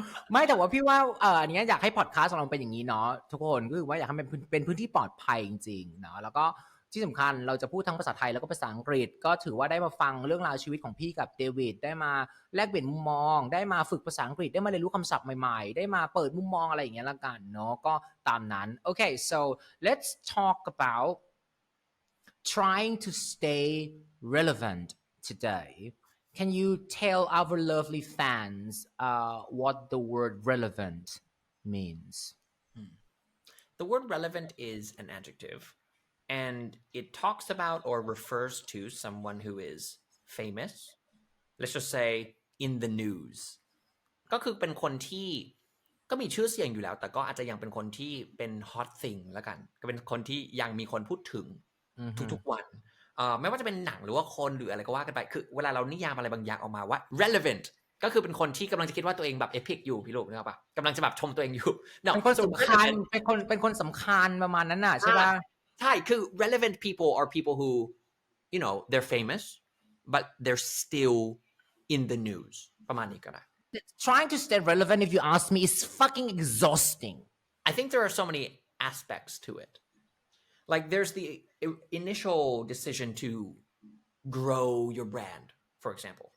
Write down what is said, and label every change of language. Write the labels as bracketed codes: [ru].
[th] ไม่แต่ว่าพี่ว่าอันนี้อยากให้พอดคาสต์ของเราเป็นอย่างนี้เนาะทุกคนก็คือว่าอยากให้มันเป็นพื้นที่ปลอดภัยจริงๆเนาะแล้วก็ที่สำคัญเราจะพูดทั้งภาษาไทยแล้วก็ภาษาอังกฤษก็ถือว่าได้มาฟังเรื่องราวชีวิตของพี่กับเดวิดได้มาแลกเปลี่ยนมุมมองได้มาฝึกภาษาอังกฤษได้มาเรียนรู้คำศัพท์ใหม่ๆได้มาเปิดมุมมองอะไรอย่างเงี้ยละกันเนาะก็ตามนั้น [en] Okay, so let's talk about trying to stay relevant today. Can you tell our lovely fans what the word relevant means? The word relevant is an adjective, and it talks about or refers to someone who is famous. Let's just say in the news. [th] ก็คือเป็นคนที่ก็มีชื่อเสียงอยู่แล้วแต่ก็อาจจะยังเป็นคนที่เป็น hot thing แล้วกันก็เป็นคนที่ยังมีคนพูดถึงทุกๆวันไม่ว่าจะเป็นหนังหรือว่าคนหรืออะไรก็ว่ากันไปคือเวลาเรานิยามอะไรบางอย่างออกมาว่า relevant ก็คือเป็นคนที่กำลังจะคิดว่าตัวเองแบบ epic อยู่พี่ลูกนึกออกปะกำลังจะแบบชมตัวเองอยู่ เป็นคนสำคัญเป็นคนสำคัญประมาณนั้นน่ะใช่ป่ะ ใช่คือ [en] relevant people are people who they're famous but they're still in the news [th] ประมาณนี้ก็ได้ [en] trying to stay relevant, if you ask me, is fucking exhausting. I think there are so many aspects to it. Like there's the initial decision to grow your brand, for example.